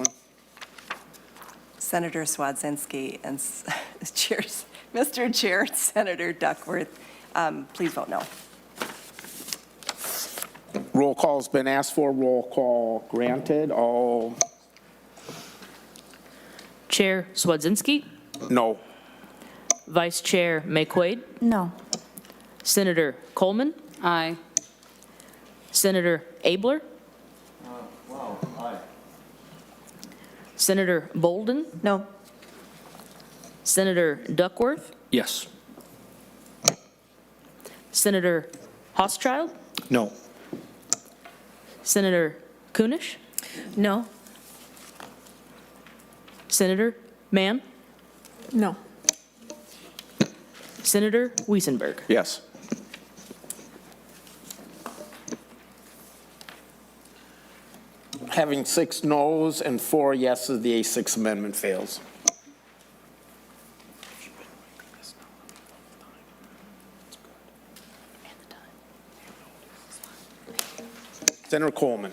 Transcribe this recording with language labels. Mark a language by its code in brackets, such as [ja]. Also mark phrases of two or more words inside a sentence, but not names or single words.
[en] Senator Swedzinski and Mr. Chair, Senator Duckworth, please vote no. Roll call's been asked for. Roll call granted. All. Chair Swedzinski? No. Vice Chair Mayquade? No. Senator Coleman? Aye. Senator Abler? Aye. Senator Bolden? No. Senator Duckworth? Yes. Senator Hauschildt? No. Senator Kunish? No? Senator Mann? No. Senator Weisenberg? Yes. Having 6 noes and 4 yeses, the A6 amendment fails. Senator Coleman.